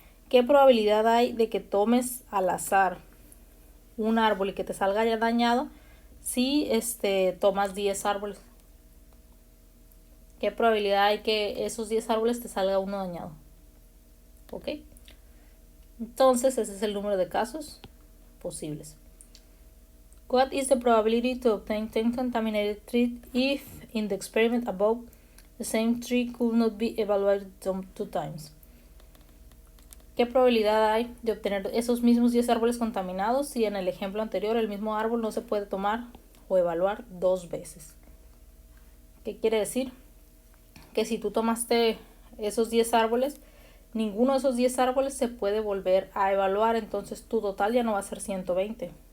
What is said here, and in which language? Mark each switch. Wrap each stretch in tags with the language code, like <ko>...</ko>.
<es>¿Qué probabilidad hay de que tomes al azar un árbol y que te salga ya dañado si tomas 10 árboles? ¿Qué probabilidad hay que esos 10 árboles te salga uno dañado? ¿Ok? Entonces ese es el número de casos posibles.</es> <en>What is the probability to obtain 10 contaminated trees if in the experiment above the same tree could not be evaluated 2 times?</en> <es>¿Qué probabilidad hay de obtener esos mismos 10 árboles contaminados si en el ejemplo anterior el mismo árbol no se puede tomar o evaluar 2 veces? ¿Qué quiere decir? Que si tú tomaste esos 10 árboles, ninguno de esos 10 árboles se puede volver a evaluar, entonces tu total ya no va a ser 120.</es>